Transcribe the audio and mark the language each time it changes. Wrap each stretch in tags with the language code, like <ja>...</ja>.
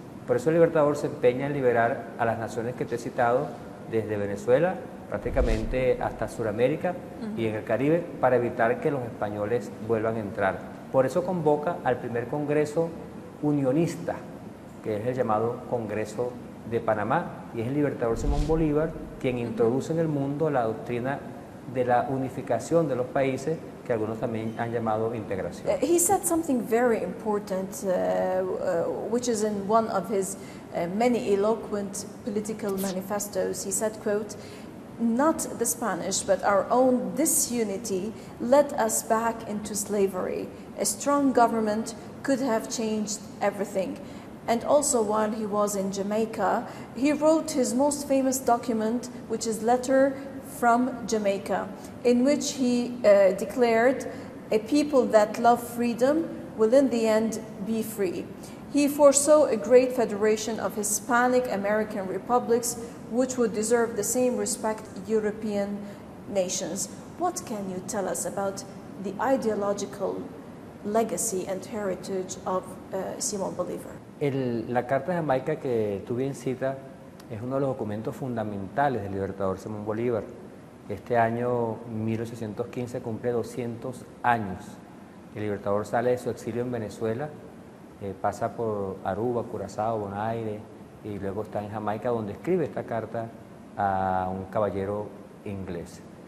<es>Por eso el Libertador se empeña en liberar a las naciones que te he citado, desde Venezuela prácticamente hasta Sudamérica y en el Caribe, para evitar que los españoles vuelvan a entrar. Por eso convoca al primer Congreso unionista, que es el llamado Congreso de Panamá, y es el Libertador Simón Bolívar quien introduce en el mundo la doctrina de la unificación de los países, que algunos también han llamado integración.</es> <en>He said something very important, which is in one of his many eloquent political manifestos. He said, quote, "Not the Spanish, but our own disunity led us back into slavery. A strong government could have changed everything." And also, while he was in Jamaica, he wrote his most famous document, which is Letter from Jamaica, in which he declared, "A people that love freedom will in the end be free." He foresaw a great federation of Hispanic American republics, which would deserve the same respect European nations. What can you tell us about the ideological legacy and heritage of Simón Bolívar?</en> <es>La Carta de Jamaica que tú bien citas es uno de los documentos fundamentales del Libertador Simón Bolívar. Este año 1815 cumple 200 años. El Libertador sale de su exilio en Venezuela, pasa por Aruba, Curazao, Bonaire y luego está en Jamaica, donde escribe esta carta a un caballero inglés.</es>